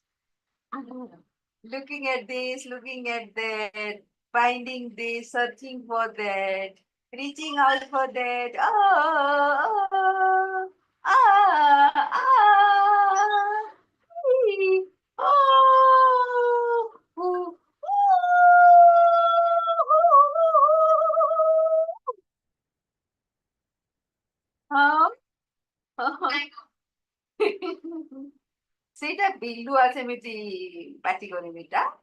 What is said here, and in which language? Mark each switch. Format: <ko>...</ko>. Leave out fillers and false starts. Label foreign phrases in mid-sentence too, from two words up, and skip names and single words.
<en>Looking at this, looking at that, finding this, searching for that, reaching out for that. Oh, ah, ee,</en> <or>oh, ooh, ହଁ ସେଇଟା ବିଲୁଆ ସେମିତି ପାଟି କରିବି ଟା</or>